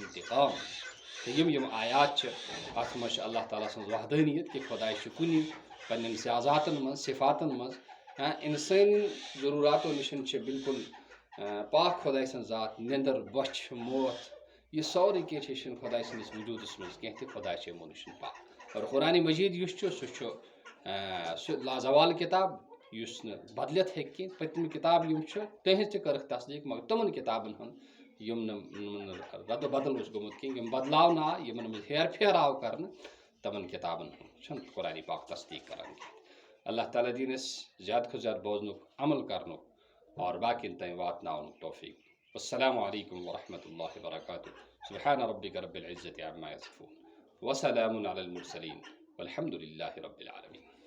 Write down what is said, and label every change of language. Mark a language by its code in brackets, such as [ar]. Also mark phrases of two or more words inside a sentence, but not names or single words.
[ks] انتقام تہٕ یم آیات چھِ اتھ منٛز چھِ اللہ تعالیٰ سٕنٛز وحدٲنیت کہ خۄداے چھُ کُنی پننٮ۪ن ذاتن منٛز صفاتن منٛز انسٲنی ضروٗراتو نِش چھِ بالکل پاک خۄداے سٕنٛز ذات نِندٕر بۄچھِ موت یہِ سورُے کینٛہہ چھِ یہِ چھُنہٕ خۄداے سٕنٛدِس وجوٗدس منٛز کینٛہہ تہِ خۄداے چھِ یِمو نِش پاک اور قرآن مجید یُس چھُ سُہ چھُ سُہ لازوال کِتاب یُس نہٕ بدلِتھ ہیٚکہِ کینٛہہ پٔتمہِ کِتاب یم چھِ تِہنٛز تہِ کٔرٕکھ تصدیٖق مگر تِمن کِتابن ہُنٛد یم نہٕ ردٕ بدل اوس گوٚمُت کینٛہہ یم بدلاونہٕ آو یمن منٛز ہیر پھیر آو کرنہٕ تِمن کِتابن ہُنٛد چھُنہٕ قرآن پاک تصدیٖق کران کینٛہہ اللہ تعالیٰ دِیِن اَسہِ زیادٕ کھۄتہٕ زیادٕ بوزنُک عمل کرنُک اور باقین تام واتناونُک توفیٖق [ar] والسلام علیکم ورحمۃ اللہ وبرکاتہ سبحان ربک رب العزة عما یصفون وسلام علی المرسلین والحمد للہ رب العالمین